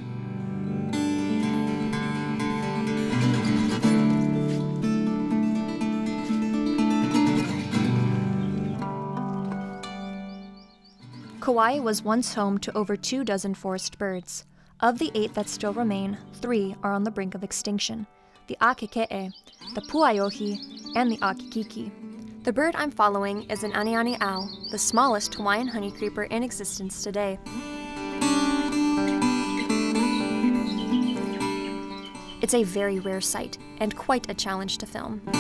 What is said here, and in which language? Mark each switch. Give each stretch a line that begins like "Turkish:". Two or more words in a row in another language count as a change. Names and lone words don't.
English: Kauaʻi was once home to over 24 forest birds. Of the 8 that still remain, 3 are on the brink of extinction: the ʻAkikiki, the puaiohi, and the ʻAkikiki. The bird I'm following is an anianiʻau, the smallest Hawaiian honeycreeper in existence today. It's a very rare sight, and quite a challenge to film.